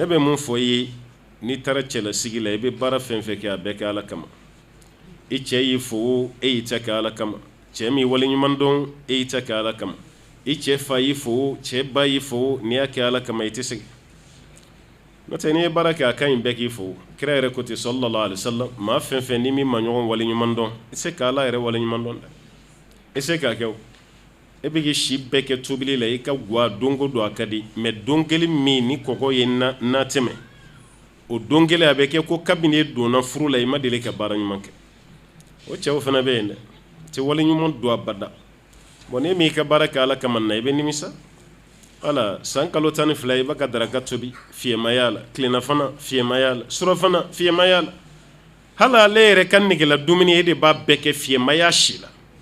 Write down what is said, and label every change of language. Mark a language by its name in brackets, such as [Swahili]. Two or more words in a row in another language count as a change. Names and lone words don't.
[Bambara] bɛ mun fɔ i ye n'i taara cɛlasigi la i bɛ baara fɛn fɛn kɛ a bɛɛ kɛ ala kama i cɛ y'i fo e y'i ta kɛ ala kama cɛ min waleɲuman dɔn e y'i ta kɛ ala kama i cɛ fa y'i fo cɛ ba y'i fo n'i y'a kɛ ala kama i tɛ segin n'o tɛ n'i ye baara kɛ a ka ɲi bɛɛ k'i fo kira yɛrɛ ko ten [Arabic] صلى الله عليه وسلم [Bambara] maa fɛn fɛn ni min ma ɲɔgɔn waleɲuman dɔn i se ka ala yɛrɛ waleɲuman dɔn dɛ i se k'a kɛ o e bɛ k'i si bɛɛ kɛ tobili la i ka guwa don o don a ka di mɛ don kelen min ni kɔgɔ ye na tɛmɛ o don kelen a bɛ kɛ ko kabini e donna furu la i ma deli ka baara ɲuman kɛ o cɛw fana bɛ yen dɛ tɛ waleɲuman don abada bon ne m'i ka baara kɛ ala kama na i bɛ nimisa ala san kalo 12 i b'a ka daraka tobi fiyɛmaya la tilennafana fiyɛmaya la surafana fiyɛmaya la hali ale yɛrɛ ka negela dumuni e de b'a bɛɛ kɛ fiyɛmaya si la